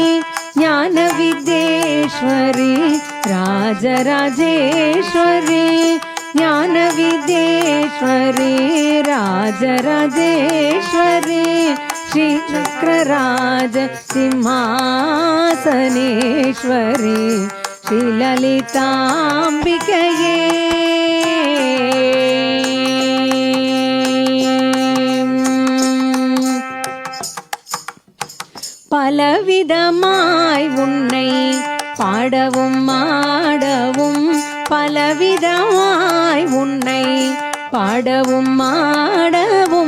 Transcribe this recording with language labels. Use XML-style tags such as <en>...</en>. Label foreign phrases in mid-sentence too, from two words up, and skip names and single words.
<sa>ज्ञान विद्येश्वरी राजराजेश्वरी. ज्ञान विद्येश्वरी राजराजेश्वरी. श्रीचक्रराज सिंहासनेश्वरी श्रीललिताम्बिकये.</sa> <ta>பலவிதமாய் உன்னை பாடவும் ஆடவும். பலவிதமாய் உன்னை பாடவும் ஆடவும்.</ta>